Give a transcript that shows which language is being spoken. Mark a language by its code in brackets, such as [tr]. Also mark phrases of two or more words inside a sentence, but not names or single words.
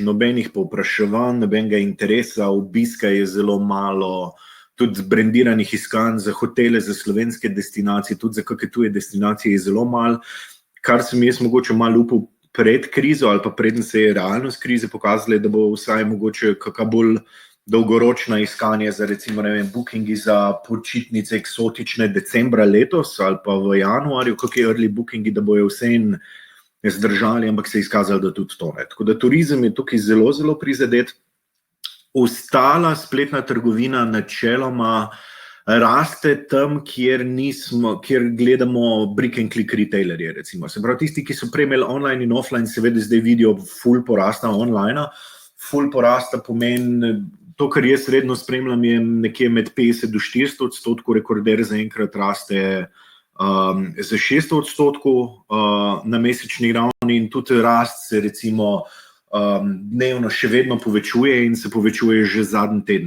[sl] Nobenih povpraševanj, nobenega interesa, obiska je zelo malo, tudi brandiranih iskanj za hotele, za slovenske destinacije, tudi za kakšne tuje destinacije je zelo malo, kar sem jaz mogoče malo upal pred krizo ali pa preden se je realnost krize pokazala, da bo vsaj mogoče kakšna bolj dolgoročna iskanja za recimo, ne vem, bookingi za počitnice eksotične decembra letos ali pa v januarju, kakšni early bookingi, da bojo vseeno zdržali, ampak se je izkazalo, da tudi to ne. Tako da turizem je tukaj zelo, zelo prizadet. Ostala spletna trgovina načeloma raste tam, kjer gledamo [en] brick and click [sl] retailerje, recimo. Se pravi, tisti, ki so prej imeli online in offline, seveda zdaj vidijo full porasta online. Full porasta pomeni, to, kar jaz redno spremljam, je nekje med 50 do 400%, rekorder zaenkrat raste za 600% na mesečni ravni in tudi rast se recimo dnevno še vedno povečuje in se povečuje že zadnji teden.